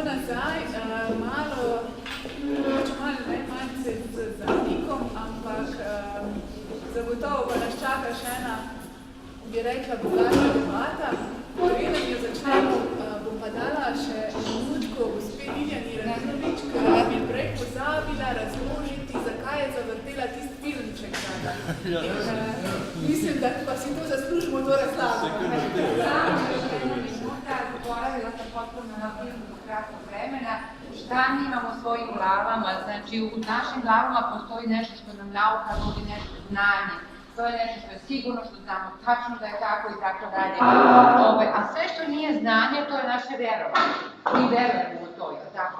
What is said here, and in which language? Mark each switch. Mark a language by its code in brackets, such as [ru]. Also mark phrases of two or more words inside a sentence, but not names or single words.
[sl] nazaj, malo malce z zamikom, ampak zagotovo pa nas čaka še ena, bi rekla, bogata debata. Preden jo začnemo, bom pa dala še minutko gospe Liljani Radinovič, ker bi prej pozabila razložiti, zakaj je zavrtela tisti filmček. Mislim, da pa si to zaslužimo, to razlago. [sr] Zaboravila sam potpuno na filmu kratkog vremena, šta mi imamo u svojim glavama, znači u našim glavama postoji nešto što nam nauka nudi, nešto znanje, to je nešto što je sigurno, što znamo tačno da je tako i tako dalje, a sve što nije znanje, to je naše vjerovanje, mi verujemo u to, tako.